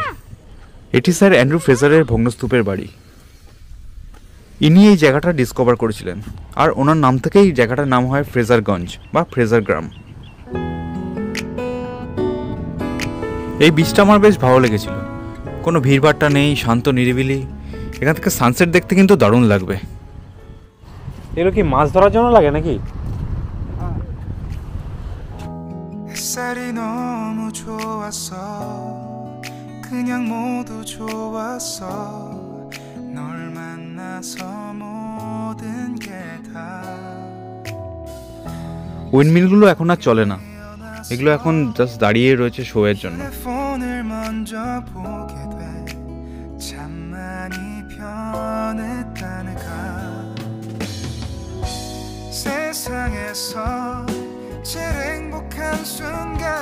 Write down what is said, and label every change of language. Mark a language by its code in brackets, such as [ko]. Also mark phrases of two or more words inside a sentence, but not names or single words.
[bn] এটি স্যার অ্যান্ড্রু ফ্রেজারের ভগ্নস্তূপের বাড়ি। ইনি এই জায়গাটা ডিসকভার করেছিলেন, আর ওনার নাম থেকেই এই জায়গাটার নাম হয় ফ্রেজারগঞ্জ বা ফ্রেজার গ্রাম। এই বিচটা আমার বেশ ভালো লেগেছিল, কোনো ভিড়ভাট্টা নেই, শান্ত নিরিবিলি। এখান থেকে সানসেট দেখতে কিন্তু দারুণ লাগবে। এগুলো কি মাছ ধরার জন্য লাগে নাকি? [ko] 햇살이 너무 좋았어 그냥 모두 좋았어 널 만나서 모든 게 다 [bn] উইন্ডমিলগুলো এখন আর চলে না, এগুলো এখন জাস্ট দাঁড়িয়ে রয়েছে শোয়ের জন্য। [ko] 폰을 먼저 보게 돼 참 많이 변했다는가 세상에서 제일 행복한 순간